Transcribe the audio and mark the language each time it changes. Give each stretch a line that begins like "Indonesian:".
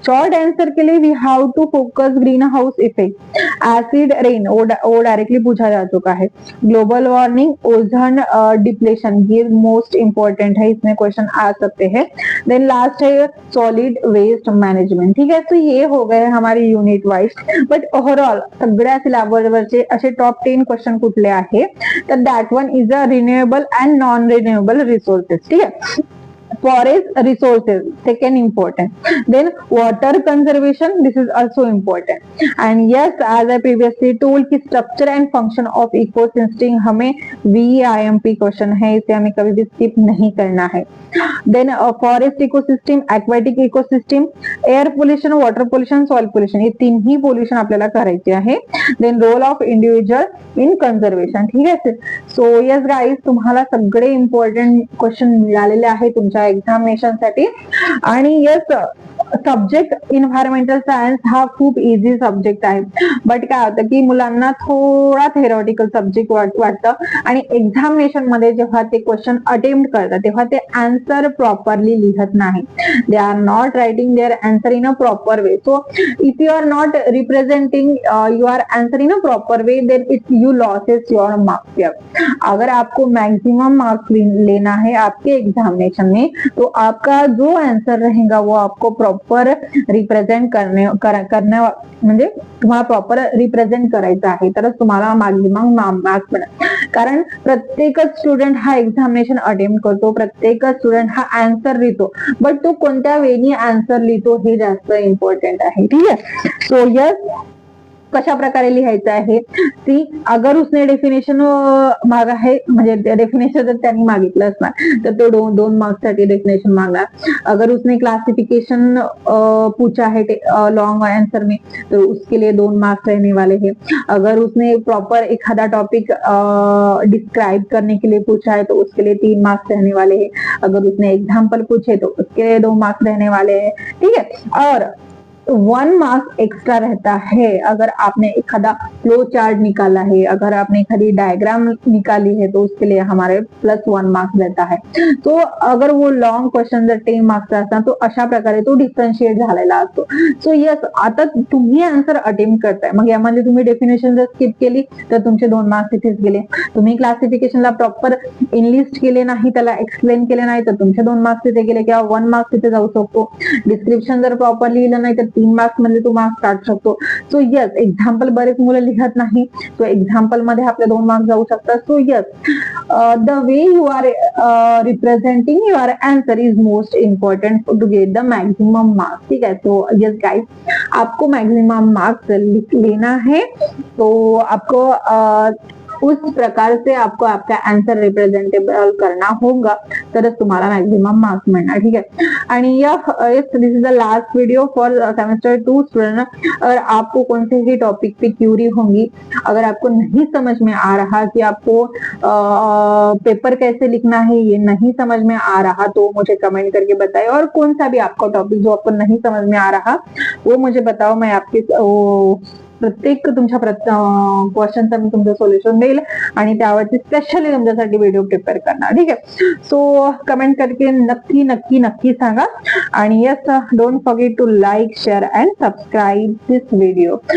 Hindi: Short answer के लिए
English: we have to focus
Hindi: green house effect, acid rain, वो directly पूछा जा चुका है. ग्लोबल वार्मिंग, ओजोन डिप्लेशन, ये मोस्ट इंपॉर्टेंट है, इसमें क्वेश्चन आ सकते हैं.
English: Then last है solid waste management.
Hindi: ठीक है, तो ये हो गए हमारे युनिट वाइज.
Marathi: बट ओव्हरऑल सगळ्या सिलेबसवरचे असे टॉप 10 क्वेश्चन कुठले आहे?
English: तर that one is a renewable and non-renewable resources.
Hindi: ठीक है,
English: forest resources second important. Then water conservation, this is also important. And yes, as I previously told कि structure and function of ecosystem
Hindi: हमें VIMP question है, इसे हमें कभी भी skip नहीं करना है.
English: Then forest ecosystem, aquatic ecosystem, air pollution, water pollution, soil pollution,
Marathi: ये तीनही पोल्युशन आपल्याला करायचे आहे.
English: Then role of individual in conservation.
Marathi: ठीक आहे, सो यस गाईज, तुम्हाला सगळे इम्पॉर्टंट क्वेश्चन मिळालेले आहे तुमच्या एक्झामिनेशन साठी. आणि यस, सब्जेक्ट इन्व्हायरमेंटल सायन्स हा खूप इझी सब्जेक्ट आहे. बट काय होतं की मुलांना थोडा थेरॉटिकल सब्जेक्ट वाटतं आणि एक्झामिनेशन मध्ये जेव्हा ते क्वेश्चन अटेम्प्ट करतात तेव्हा ते आन्सर प्रॉपरली लिहत नाही.
English: They are not writing their answer in a proper way. So if you are not representing your answer in a proper way, then it you loses your marks.
Hindi: अगर आपको maximum marks लेना है आपके examination में, तो आपका जो answer रहेगा वो आपको प्रॉपर रिप्रेझेंट
Marathi: करणे म्हणजे तुम्हाला प्रॉपर रिप्रेझेंट करायचं आहे, तरच तुम्हाला मॅक्झिमम मार्क्स मिळेल. कारण प्रत्येकच स्टुडंट हा एक्झामिनेशन अटेम्प्ट करतो, प्रत्येकच स्टुडंट हा आन्सर लिहितो, बट तो कोणत्या वेनी आन्सर लिहितो हे जास्त इम्पॉर्टंट आहे. ठीक आहे, सो यस, कशा प्रकारे लिहायचं आहे? सी,
Hindi: अगर उसने डेफिनेशन मागा है,
Marathi: म्हणजे डेफिनेशन जर त्यांनी मागितलं असणार तर तो 2 मार्क्स साठी डेफिनेशन मागणार.
Hindi: अगर उसने क्लासिफिकेशन पूछा है लॉन्ग आंसर में, तो उसके लिए 2 मार्क्स रहने वाले हैं. अगर उसने प्रॉपर एखादा टॉपिक डिस्क्राइब करने के लिए पूछा है तो उसके लिए 3 मार्क्स रहने वाले हैं. अगर उसने एग्जाम्पल पूछे तो उसके लिए 2 मार्क्स रहने वाले हैं. ठीक है, और 1 मार्क्स एक्स्ट्रा रहता है अगर आपने एखादा फ्लो चार्ट निकाला है, अगर आपने एखादी डायग्राम निकाली है तो उसके लिए हमारे +1 मार्क्स रहता है. तो अगर वो
Marathi: लॉन्ग क्वेश्चन जर 10 मार्क्स असतात तो अशा प्रकारे तो डिफरन्शिएट झालेला असतो. सो यस, आता तुम्ही आन्सर अटेम्प्ट करताय, मग यामध्ये तुम्ही डेफिनेशन जर स्किप केली तर तुमचे 2 मार्क्स तिथेच गेले. तुम्ही क्लासिफिकेशनला प्रॉपर इनलिस्ट केले नाही, त्याला एक्सप्लेन केले नाही तर तुमचे 2 मार्क्स तिथे गेले किंवा 1 मार्क्स तिथे जाऊ शकतो. डिस्क्रिप्शन जर प्रॉपर लिहिलं नाही तर 3 मार्क्स मध्ये तो मार्क्स काढू शकतो. सो यस, एक्झाम्पल बरेच मुलं लिहत नाही, सो एक्झाम्पल मध्ये आपले 2 मार्क्स जाऊ शकतात.
English: So yes, the way you are representing your answer is most important to get the maximum marks.
Hindi: ठीक है, तो यस गाइस, आपको मैक्सिमम मार्क्स लेना है. तो आपको उस प्रकार से आपको आपका आंसर रिप्रेझेंटेबल करना होगा,
Marathi: तरच तुम्हाला मॅक्झिमम मार्क्स मिळणार.
Hindi: ठीक है.
English: आणि this is the last video for semester 2 student.
Hindi: अगर आपको कौन से ही टॉपिक पे क्यूरी होंगी, अगर आपको नहीं समझ में आ रहा कि आपको पेपर कैसे लिखना है ये नहीं समझ में आ रहा, तो मुझे कमेंट करके बताइए. और कौन सा भी आपका टॉपिक जो आपको नहीं समझ में आ रहा वो मुझे बताओ. मैं आपके प्रत्येक
Marathi: तुमच्या क्वेश्चनचा मी तुमचं सोल्युशन देईल आणि त्यावरती स्पेशली तुमच्यासाठी व्हिडिओ प्रिपेअर करणार. ठीक आहे. सो
Hindi: कमेंट करके
Marathi: नक्की नक्की नक्की सांगा. आणि yes,
English: Don't forget to like, share and subscribe this video.